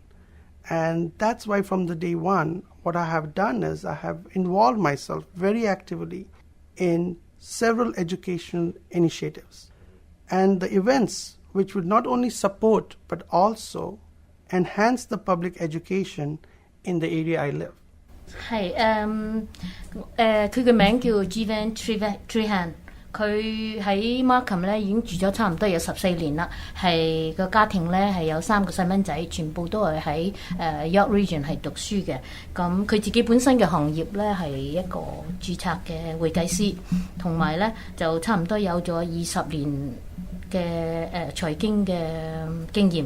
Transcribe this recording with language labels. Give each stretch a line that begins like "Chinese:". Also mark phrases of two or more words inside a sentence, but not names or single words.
English: And that's why from the day one, what I have done is I have involved myself very actively in several educational initiatives and the events which would not only support but also enhance the public education in the area I live.
Cantonese: 係佢嘅名叫 Jeevan Trehan， 佢喺 Markham 咧已經住咗差唔多有14年啦，係個家庭咧係有3個細蚊仔，全部都係喺York Region 係讀書嘅。咁佢自己本身嘅行業咧係一個註冊嘅會計師，同埋咧就差唔多有咗20年嘅財經嘅經驗。